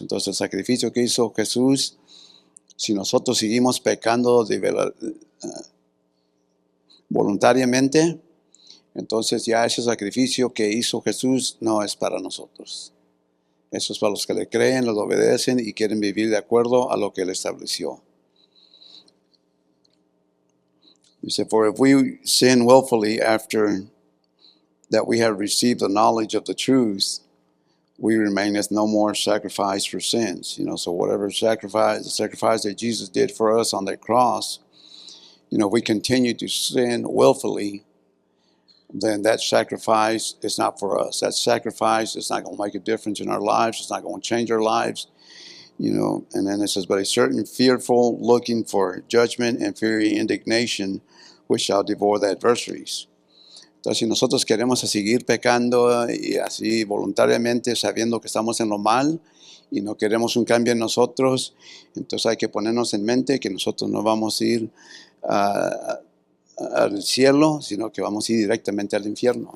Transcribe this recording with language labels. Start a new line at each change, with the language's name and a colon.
Spanish: Entonces el sacrificio que hizo Jesús, si nosotros seguimos pecando voluntariamente, entonces ya ese sacrificio que hizo Jesús no es para nosotros. Eso es para los que le creen, los obedecen y quieren vivir de acuerdo a lo que Él estableció. Dice,
English: for if we sin willfully after that we have received the knowledge of the truth, we remain as no more sacrifice for sins. So whatever sacrifice, the sacrifice that Jesus did for us on that cross, if we continue to sin willfully, then that sacrifice is not for us. That sacrifice is not going to make a difference in our lives. It's not going to change our lives. And then it says, but a certain fearful looking for judgment and fiery indignation, which shall devour the adversaries.
Spanish: Entonces, si nosotros queremos seguir pecando y así voluntariamente sabiendo que estamos en lo mal y no queremos un cambio en nosotros, entonces hay que ponernos en mente que nosotros no vamos a ir al cielo, sino que vamos a ir directamente al infierno.